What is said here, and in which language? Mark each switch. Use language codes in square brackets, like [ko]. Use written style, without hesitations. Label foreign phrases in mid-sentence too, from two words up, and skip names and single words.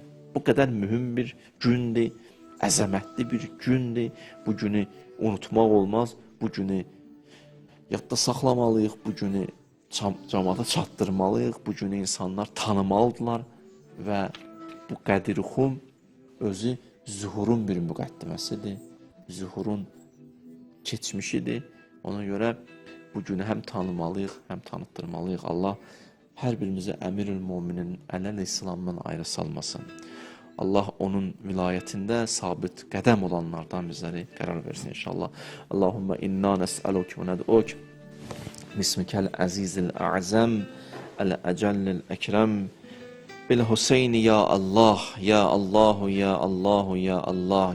[az] Bu qədər mühüm bir gündür. Əzəmətli bir gündür, bu günü unutmaq olmaz, bu günü yadda saxlamalıyıq, bu günü cəmaata çatdırmalıyıq, bu günü insanlar tanımalıdırlar və bu Qədir-i-Xum özü zühurun bir müqəddiməsidir, zühurun keçmişidir. Ona görə bu günü həm tanımalıyıq, həm tanıtdırmalıyıq. Allah hər birimizi Əmirül Möminin ələl İslamdan ayrı salmasın. Allah onun vilayətində sabit qədəm olanlardan bizləri qərar versin inşallah. [ar] اللهم إنا نسألك وندعوك باسمك العزيز الأعظم الأجل الأكرم بالحسين يا الله يا الله يا الله يا الله.